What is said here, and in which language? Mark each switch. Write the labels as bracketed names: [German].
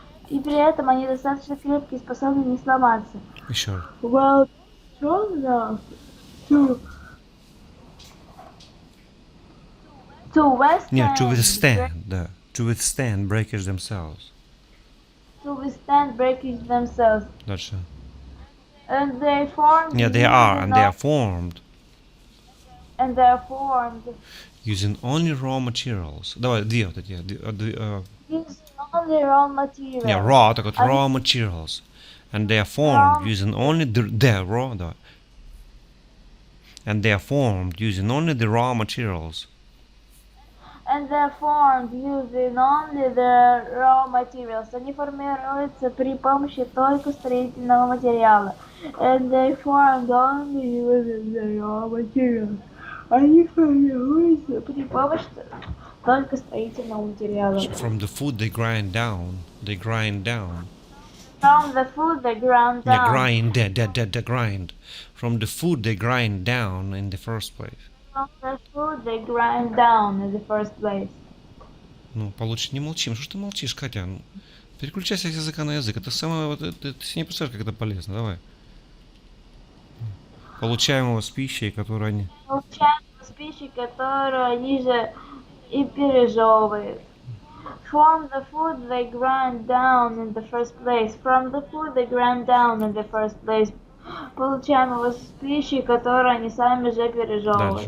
[Russian] И при этом они достаточно крепкие и способны не сломаться. Еще раз. [English] Well, strong enough to withstand. [Russian] Нет, [English] to withstand, [Russian] да. [English] To withstand breakage themselves. To withstand breakage themselves. [Russian] Дальше. [English] And they formed. Нет, they are, and they are formed And they are formed. using only raw materials. [Russian] Давай, две вот эти. [English] Using only raw materials. Не, raw, [Russian] так вот, [English] raw materials. And they are formed using only the raw, да. And they are formed using only the raw materials. And they're formed using only the raw materials. [Russian] Они формируются при помощи только строительного материала. [English] And they formed only using the raw materials. [Russian] Они формируются при помощи только строительного материала. [English] From the food they grind down. They grind down. From the food they ground down. Yeah, grind. From the food they grind down in the first place. From the food they grind down in the first place. [Russian] Ну, получше не молчим. Что ж ты молчишь, Катя? Ну, переключайся с языка на язык. Это самое, вот, ты себе не представляешь, как это полезно. Давай. Получаемого с пищей, которую они... Получаем с пищей, которую они же и пережевывают. [English] From the food they grind down in the first place. From the food they grind down in the first place. [Russian] Получаем его с пищей, которую они сами же пережевывают.